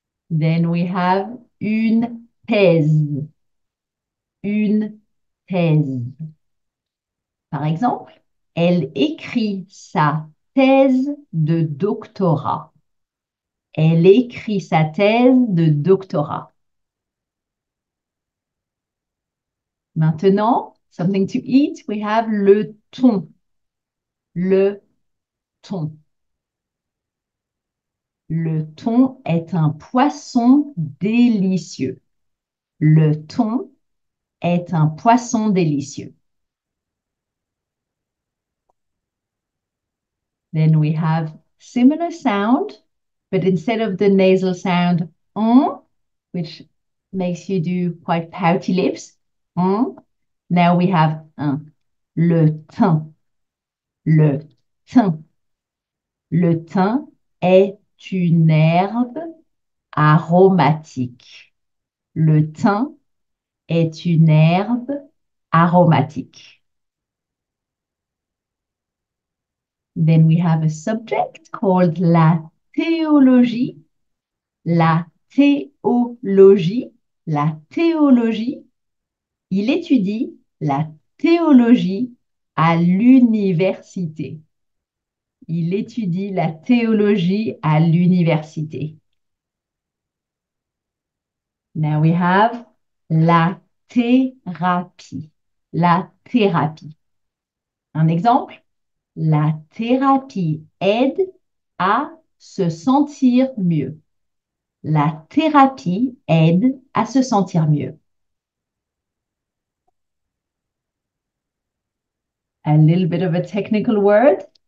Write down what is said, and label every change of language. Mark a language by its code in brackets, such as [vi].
[en] Then we have [fr] une thèse. Une thèse. Par exemple, elle écrit sa thèse de doctorat. Elle écrit sa thèse de doctorat. Maintenant, [en] something to eat, we have le thon. [fr] Le thon. Le thon est un poisson délicieux. Le thon est un poisson délicieux. [en] Then we have similar sound, but instead of the nasal sound which makes you do quite pouty lips, now we have le thym. [fr] Le thym. Le thym est une herbe aromatique. Le thym est une herbe aromatique. [en] Then we have a subject called la théologie. [fr] La théologie. La théologie. Il étudie la théologie à l'université. Il étudie la théologie à l'université. [en] Now we have la thérapie. [fr] La thérapie. Un exemple, la thérapie aide à se sentir mieux. La thérapie aide à se sentir mieux. [en] A little bit of a technical word.